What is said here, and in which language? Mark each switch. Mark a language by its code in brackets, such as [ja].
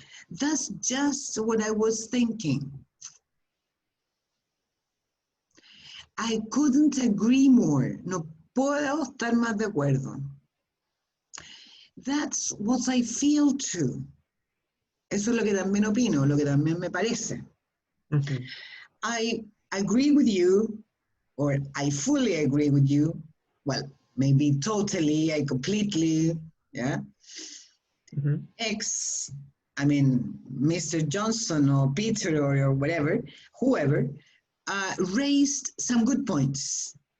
[en] That's just what I was thinking. I couldn't agree more. [es] No puedo estar más de acuerdo. [en] That's what I feel too. [es] Eso es lo que también opino, lo que también me parece. Mhm. [en] I agree with you, or I fully agree with you. Well, maybe totally, I completely, yeah. Mhm. Mr. Johnson or Peter or whatever, whoever, raised some good points.